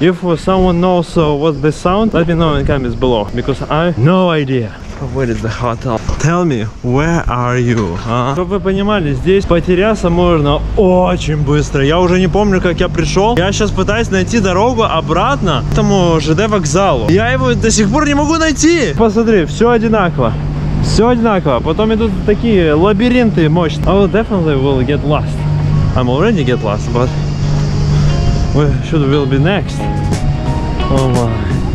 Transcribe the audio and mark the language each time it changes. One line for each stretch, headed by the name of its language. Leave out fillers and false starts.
English: If someone knows what's the sound, let me know in the comments below, because I have no idea. Where is the hotel? Tell me, where are you?
Russian: Чтобы вы понимали, здесь потеряться можно очень быстро. Я уже не помню, как я пришел. Я сейчас пытаюсь найти дорогу обратно к этому ЖД вокзалу. Я его до сих пор не могу найти. Посмотри, все одинаково. Все одинаково. Потом идут такие лабиринты мощные.
English: I will definitely will get lost. I'm already get lost, but where should will be next? Oh my.